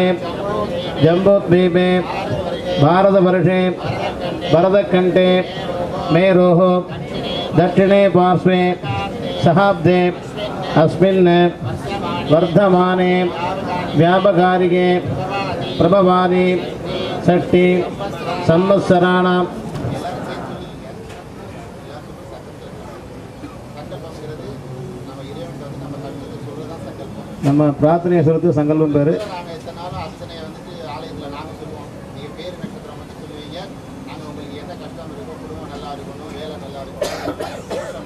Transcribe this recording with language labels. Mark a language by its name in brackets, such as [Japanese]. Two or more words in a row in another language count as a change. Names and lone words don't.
[Sanskrit] जम्बूद्वीपे भारतवर्षे भरतखण्डे मेरोः दक्षिणे पार्श्वे सहाब्दे अस्मिन् वर्धमाने व्यापकारिके प्रभवादि षष्टि संवत्सराणां [Tamil] நம்ம பிரார்த்தனையை சொல்றது சங்கல்பம் பேரு நாங்கள் இத்தனை நாளும் அர்ச்சனையை வந்துட்டு ஆலயத்தில் நாங்கள் சொல்லுவோம் நீங்கள் பேர் நட்சத்திரம் வந்து சொல்லுவீங்க நாங்கள் உங்களுக்கு என்ன கஷ்டம் இருக்கும் குடும்பம் நல்லா இருக்கணும் வேலை நல்லா இருக்கணும்